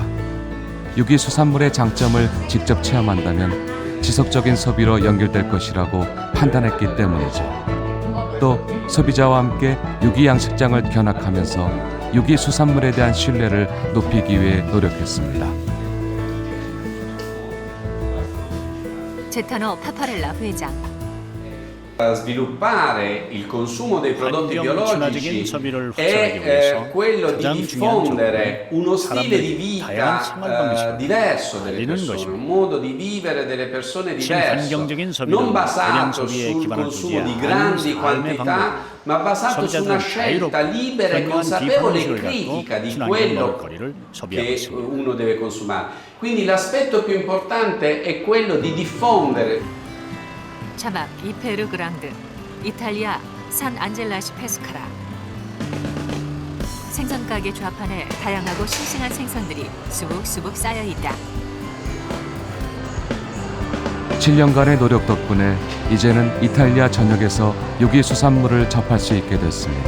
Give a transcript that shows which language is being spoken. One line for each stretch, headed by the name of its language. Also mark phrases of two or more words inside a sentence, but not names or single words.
Korean: 유기수산물의 장점을 직접 체험한다면 지속적인 소비로 연결될 것이라고 판단했기 때문이죠. 또 소비자와 함께 유기양식장을 견학하면서 유기수산물에 대한 신뢰를 높이기 위해 노력했습니다. 제타노 파파렐라 회장.
Italian: Sviluppare il consumo dei prodotti biologici è quello di diffondere uno stile di vita diverso delle persone, un modo di vivere delle persone diverso, non basato sul consumo di grandi quantità, ma basato su una scelta libera e consapevole e critica di quello che uno deve consumare. Quindi l'aspetto più importante è quello di diffondere.
Korean: 자막 이페르 그랑드 이탈리아 산 안젤라시 페스카라. 생선 가게 좌판에 다양하고 싱싱한 생선들이 수북수북 쌓여 있다. 7년간의 노력 덕분에 이제는 이탈리아 전역에서 유기수산물을 접할 수 있게 됐습니다.